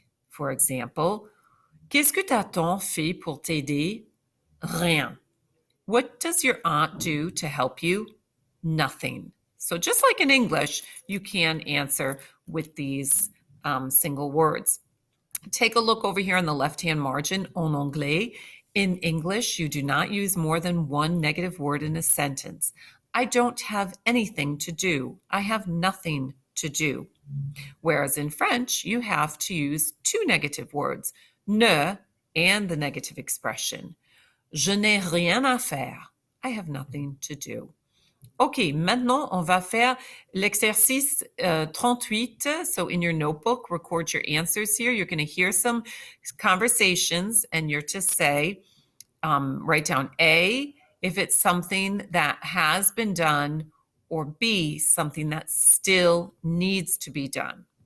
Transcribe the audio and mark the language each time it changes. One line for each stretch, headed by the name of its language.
French: For example, qu'est-ce que ta tante fait pour t'aider? Rien.
English: What does your aunt do to help you? Nothing. So just like in English, you can answer with these single words. Take a look over here on the left-hand margin,
French: en anglais.
English: In English, you do not use more than 1 negative word in a sentence. I don't have anything to do. I have nothing to do. Whereas in French, you have to use 2 negative words, ne and the negative expression.
French: Je n'ai rien à faire.
English: I have nothing to do.
French: Okay, maintenant, on va faire l'exercice 38.
English: So in your notebook, record your answers here. You're going to hear some conversations and you're to say, write down A, if it's something that has been done, or B, something that still needs to be done.